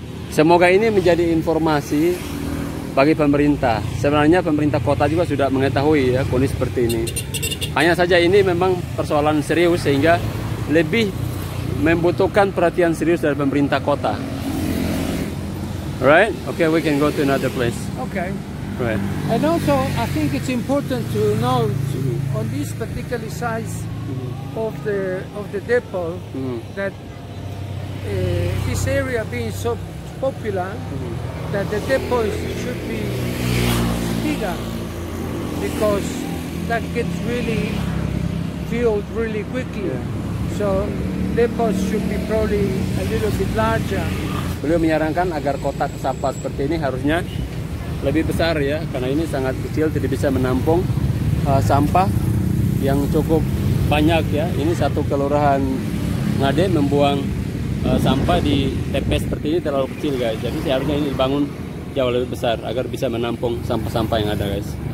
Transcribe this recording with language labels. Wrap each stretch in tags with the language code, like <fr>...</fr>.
<id>Semoga ini menjadi informasi bagi pemerintah. Sebenarnya pemerintah kota juga sudah mengetahui ya kondisi seperti ini. Hanya saja ini memang persoalan serius sehingga lebih membutuhkan perhatian serius dari pemerintah kota.</id> <en>Right? Okay, we can go to another place. Okay. Right. And also, I think it's important to note on this particular size of the depot that this area being so popular, that the depots should be bigger, because that gets really filled really quickly. So depots should be probably a little bit larger.</en> <id>Beliau menyarankan agar kotak sampah seperti ini harusnya lebih besar ya, karena ini sangat kecil, tidak bisa menampung sampah yang cukup banyak ya. Ini satu kelurahan Ngade membuang sampah di TPS seperti ini terlalu kecil guys. Jadi seharusnya ini dibangun jauh lebih besar agar bisa menampung sampah-sampah yang ada guys.</id>